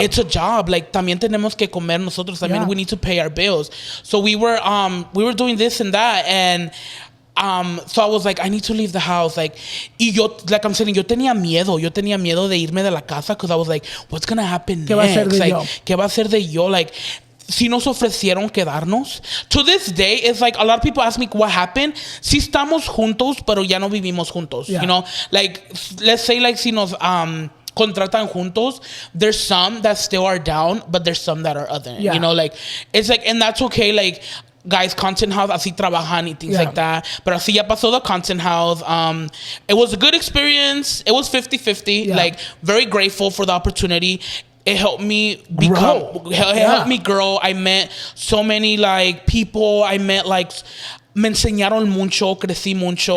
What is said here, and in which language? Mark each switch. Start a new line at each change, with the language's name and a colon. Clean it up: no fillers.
English: It's a job. Like,
Spanish: también tenemos que comer nosotros.
English: I mean, we need to pay our bills. So we were doing this and that, and So I was like, I need to leave the house. Like, like I'm saying,
Spanish: yo tenía miedo de irme de la casa
English: because I was like, what's gonna happen
Spanish: ¿Qué va a ser
English: next?
Spanish: de
English: Like,
Spanish: yo? ¿qué va a ser de yo? Like, si nos ofrecieron quedarnos.
English: To this day, it's like a lot of people ask me what happened.
Spanish: Si estamos juntos, pero ya no vivimos juntos.
English: Yeah. You know, like, let's say, like,
Spanish: si nos contratan juntos,
English: there's some that still are down, but there's some that are other. Yeah. You know, like, it's like, and that's okay. Like, guys, content house,
Spanish: así trabajan y
English: things like that.
Spanish: Pero así ya pasó
English: the content house. It was a good experience. It was 50-50. Yeah. Like, very grateful for the opportunity. It helped me helped me grow. I met so many like people. I met like
Spanish: me enseñaron mucho, crecí mucho.